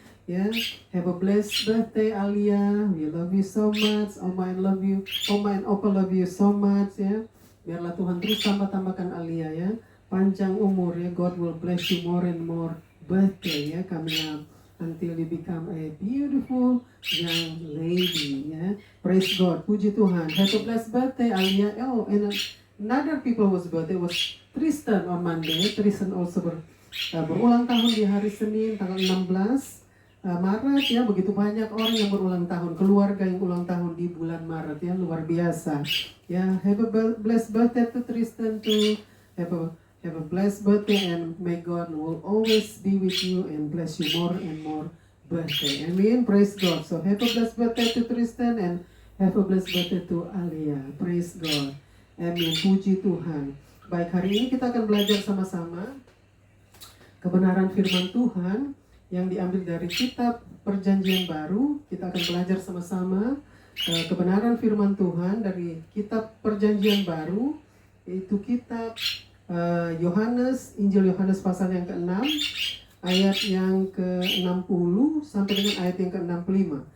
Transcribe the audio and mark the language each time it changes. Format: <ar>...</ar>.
<en>Ya, have a blessed birthday Alia. We love you so much. Oma and love you. Oma and Opa love you so much ya.</en> <id>Biarlah Tuhan terus tambah-tambahkan Alia ya. Panjang umur ya.</id> <en>God will bless you more and more birthday ya. Coming up until you become a beautiful young lady ya. Praise God.</en> <id>Puji Tuhan.</id> <en>Have a blessed birthday Alia. Oh, and another people was birthday was Tristan on Monday.</en> <id>Tristan also berulang tahun di hari Senin tanggal 16 Maret ya. Begitu banyak orang yang berulang tahun, keluarga yang ulang tahun di bulan Maret ya, luar biasa ya.</id> <en>Have a blessed birthday to Tristan too. Have a blessed birthday and may God will always be with you and bless you more and more birthday. Amen. Praise God. So have a blessed birthday to Tristan and have a blessed birthday to Alia.</en> <id>Praise God. Amin. Puji Tuhan. Baik, hari ini kita akan belajar sama-sama kebenaran firman Tuhan yang diambil dari kitab Perjanjian Baru. Kita akan belajar sama-sama kebenaran firman Tuhan dari kitab Perjanjian Baru, yaitu kitab Yohanes, Injil Yohanes pasal yang ke-6 ayat yang ke-60 sampai dengan ayat yang ke-65.</id>